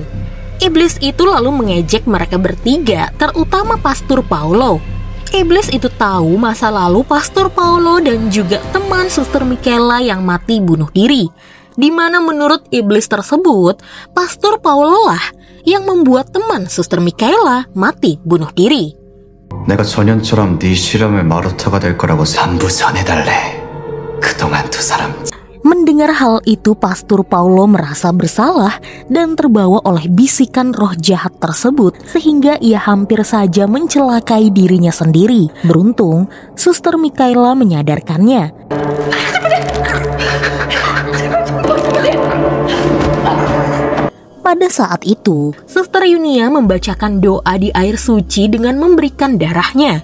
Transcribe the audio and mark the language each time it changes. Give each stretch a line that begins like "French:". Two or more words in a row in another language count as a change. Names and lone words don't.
Indonesian: Iblis itu lalu mengejek mereka bertiga, terutama Pastor Paolo. Iblis itu tahu masa lalu Pastor Paolo dan juga teman Suster Mikaela yang mati bunuh diri, di mana menurut iblis tersebut, Pastor Paolo lah yang membuat teman Suster Mikaela mati bunuh diri.
Korean: 내가 전현처럼 네 실험의 마루타가 될 거라고 전부 전해달래. 그동안 두 사람.
Indonesian: Mendengar hal itu, Pastor Paolo merasa bersalah dan terbawa oleh bisikan roh jahat tersebut sehingga ia hampir saja mencelakai dirinya sendiri. Beruntung, Suster Mikaela menyadarkannya. Pada saat itu, Suster Yunia membacakan doa di air suci dengan memberikan darahnya.